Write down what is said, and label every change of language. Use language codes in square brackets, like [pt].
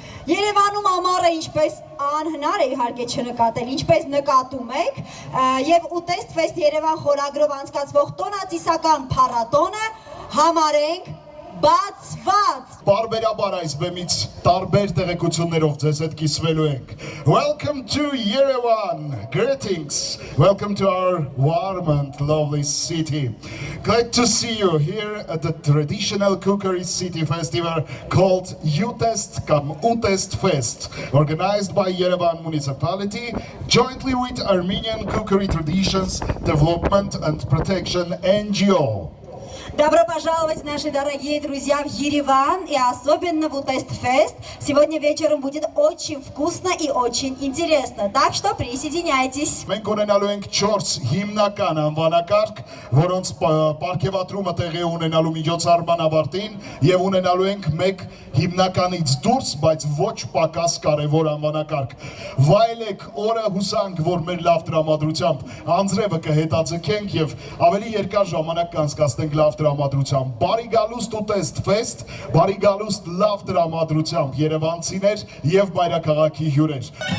[hy] Երևանում ամառը ինչպես անհնար է իհարկե չնկատել, ինչպես նկատում եք, եւ Ուտեստ Ֆեստ Երևան խորագրով անցկացվող տոնածիսական փառատոնը համարենք բացված։ Բարբերաբար այս բեմից տարբեր տեղեկություններով ձեզ հետ կիսվելու ենք։ [en] Welcome to Yerevan. Greetings. Welcome to our warm and lovely city. Glad to see you here at the traditional cookery city festival called Utest Fest, organized by Yerevan municipality jointly with Armenian Cookery Traditions Development and Protection NGO. [ru] Добро пожаловать, наши дорогие друзья, в Ереван и особенно в Утэст Фест. Сегодня вечером будет очень вкусно и очень интересно, так что присоединяйтесь. [hy] Մենք ունենալու ենք 4 հիմնական անվանակարգ, որոնց պարգևատրումը տեղի ունենալու միջոցառման ավարտին եւ ունենալու ենք 1 հիմնականից դուրս, բայց ոչ պակաս կարևոր անվանակարգ։ Վայելեք օրը, հուսանք, որ մեր լավ տրամադրությամբ անձրևը կհետաձգենք եւ ավելի երկար ժամանակ կանցկացնենք լավ տրամադրությամբ։ Բարի գալուստ Ուտեստ Ֆեստ, բարի գալուստ լավ տրամադրությամբ երևանցիներ եւ մայրաքաղաքի հյուրեր։